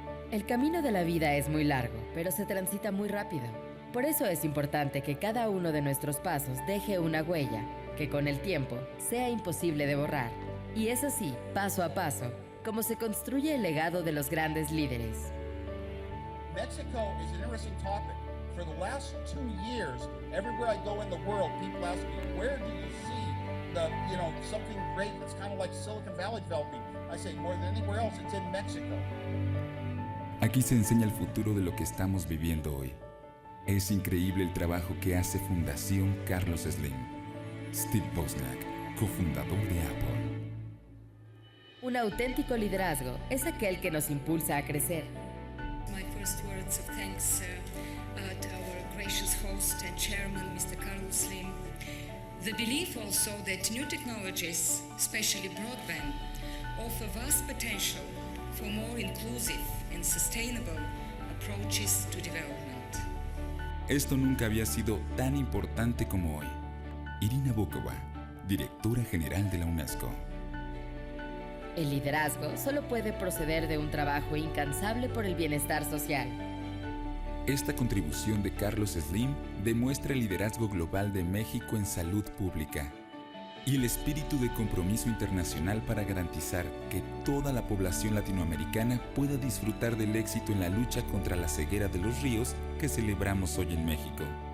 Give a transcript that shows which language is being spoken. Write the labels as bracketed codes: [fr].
[es] El camino de la vida es muy largo, pero se transita muy rápido. Por eso es importante que cada uno de nuestros pasos deje una huella, que con el tiempo sea imposible de borrar. Y es así, paso a paso, como se construye el legado de los grandes líderes. [en] Mexico is an interesting topic. For the last 2 years, everywhere I go in the world, people ask me, where do you see something great that's kind of like Silicon Valley developing? I say, more than anywhere else, it's in Mexico. [es] Aquí se enseña el futuro de lo que estamos viviendo hoy. Es increíble el trabajo que hace Fundación Carlos Slim. Steve Wozniak, cofundador de Apple. Un auténtico liderazgo es aquel que nos impulsa a crecer. [en] My first words of thanks to our gracious host and chairman, Mr. Carlos Slim. The belief also that new technologies, especially broadband, offer vast potential for more inclusive and sustainable approaches to development. [es] Esto nunca había sido tan importante como hoy. Irina Bokova, directora general de la UNESCO. El liderazgo solo puede proceder de un trabajo incansable por el bienestar social. Esta contribución de Carlos Slim demuestra el liderazgo global de México en salud pública y el espíritu de compromiso internacional para garantizar que toda la población latinoamericana pueda disfrutar del éxito en la lucha contra la ceguera de los ríos que celebramos hoy en México.